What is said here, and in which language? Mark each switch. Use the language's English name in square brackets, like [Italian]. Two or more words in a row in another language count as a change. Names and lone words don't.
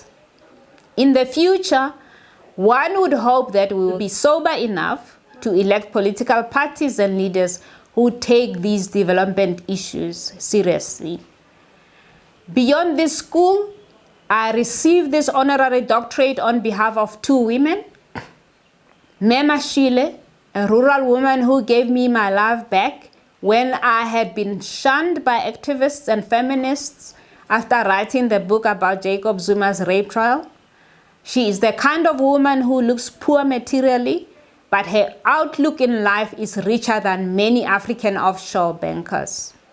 [English] In the future, one would hope that we will be sober enough to elect political parties and leaders who take these development issues seriously. Beyond this school, I received this honorary doctorate on behalf of two women. Mema Shile, a rural woman who gave me my life back when I had been shunned by activists and feminists after writing the book about Jacob Zuma's rape trial. She is the kind of woman who looks poor materially, but her outlook in life is richer than many African offshore bankers.